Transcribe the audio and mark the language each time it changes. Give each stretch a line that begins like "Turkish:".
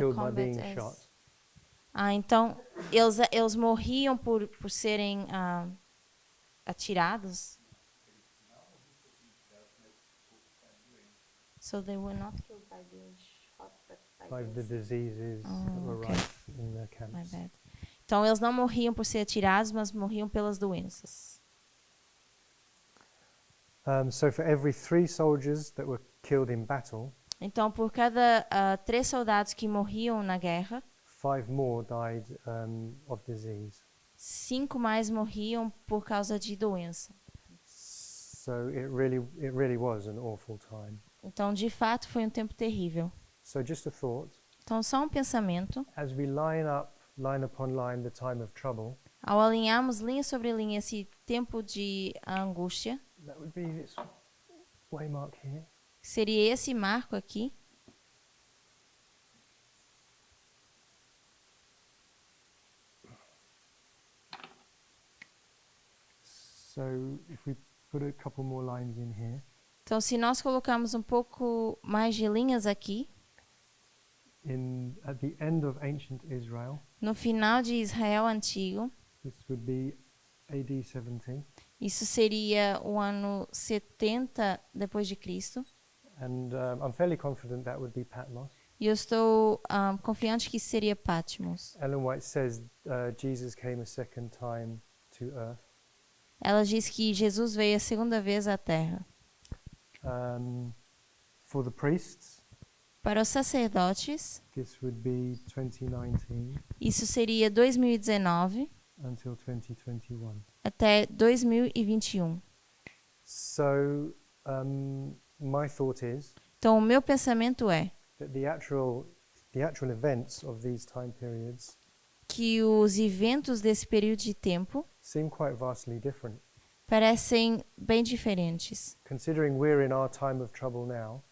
English: killed by combat being is- shot.
Portuguese: Então, eles morriam por serem atirados.
English: So they were not killed by being shot, but By the diseases that were okay. rife in the My camps. bad.
Portuguese: Então eles não morriam por ser atirados, mas morriam pelas doenças.
English: So for every 3 soldiers that were killed in battle,
Portuguese: Então por cada 3 soldados que morriam na guerra,
English: 5 more died of disease.
Portuguese: 5 mais morriam por causa de doença.
English: So it really was an awful time.
Portuguese: Então, de fato, foi um tempo terrível.
English: So just a thought,
Portuguese: Então, só um pensamento.
English: as we line upon line the time of trouble,
Portuguese: Ao alinharmos linha sobre linha esse tempo de angústia,
English: that would be this waymark here.
Portuguese: seria esse marco aqui.
English: So if we put a couple more lines in here,
Portuguese: Então, se nós colocarmos um pouco mais de linhas aqui,
English: at the end of ancient Israel,
Portuguese: no final de Israel antigo,
English: this would be AD 70,
Portuguese: isso seria o ano 70 depois de Cristo.
English: and I'm fairly confident that would be Patmos.
Portuguese: E eu estou confiante que seria Patmos.
English: Ellen White says Jesus came a second time to earth.
Portuguese: Ela diz que Jesus veio a segunda vez à Terra.
English: For the priests,
Portuguese: Para os sacerdotes,
English: this would be 2019
Portuguese: isso seria 2019 until 2021. até 2021.
English: So my thought is
Portuguese: Então, o meu pensamento é
English: that the actual events of these time periods
Portuguese: que os eventos desse período de tempo
English: seem quite vastly different.
Portuguese: parecem bem diferentes.
English: Considering we're in our time of trouble now,